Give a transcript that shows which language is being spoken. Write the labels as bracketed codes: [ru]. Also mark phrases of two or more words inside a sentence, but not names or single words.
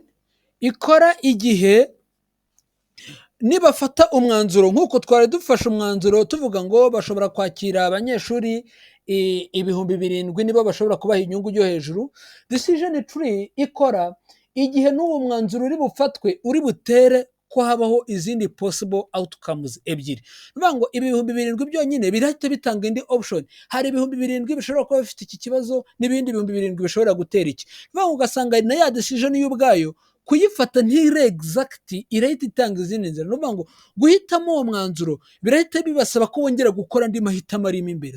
[rw] ikora igihe nibafata umwanzuro, nk'uko twari dufashe umwanzuro tuvuga ngo bashobora kwakira abanyeshuri 7,000 nibo bashobora kubaha inyungu yo hejuru. [en] Decision tree [rw] ikora igihe n'uwo mwanzuro uri bufatwe uri butere ko habaho izindi [en] possible outcomes [rw] ebyiri. Nuvuga ngo 7,000 byonyine birahita bitanga indi option. Hari 7,000 bishobora kuba bifite iki kibazo, n'ibindi 7,000 bishobora gutera iki. Nuvuga ngo ugasanga na ya decision y'ubwayo kuyifata ntire exact, irahita itanga izindi nzira. Nuvuga ngo guhitamo uwo mwanzuro birahita bibasaba ko wongera gukora andi mahitamo arimo imbere.